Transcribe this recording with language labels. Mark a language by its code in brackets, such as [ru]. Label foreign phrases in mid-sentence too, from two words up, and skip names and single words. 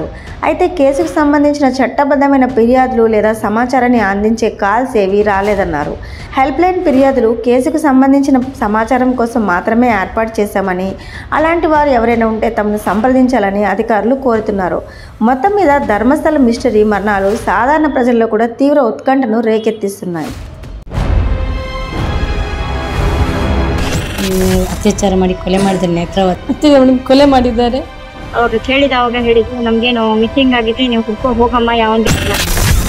[te] అయితే కేసుకు సంబంధించిన చట్టబద్ధమైన ఫిర్యాదులు లేదా సమాచారాన్ని అందించే కాల్స్ ఏవీ రాలేదన్నారు. [en] help line [te] ఫిర్యాదులు కేసుకు సంబంధించిన సమాచారం కోసం మాత్రమే ఏర్పాటు చేశామని, అలాంటి వారు ఎవరైనా ఉంటే తమను సంప్రదించాలని అధికారులు కోరుతున్నారు. మొత్తం మీద ధర్మస్థలం మిస్టరీ మరణాలు సాధారణ ప్రజల్లో కూడా తీవ్ర ఉత్కంఠను రేకెత్తిస్తున్నాయి. [kn] ಅತ್ಯಾಚಾರ ಮಾಡಿ ಕೊಲೆ ಮಾಡಿದ್ದಾರೆ ನೇತ್ರಾವತಿ ಕೊಲೆ ಮಾಡಿದ್ದಾರೆ. ಅವ್ರು ಕೇಳಿದವಾಗ ಹೇಳಿದ್ರು ನಮ್ಗೇನು ಮಿಸ್ಸಿಂಗ್ ಆಗಿದೆ, ನೀವು ಕುತ್ಕೊಂಡು ಹೋಗಮ್ಮ ಯಾವೊಂದು.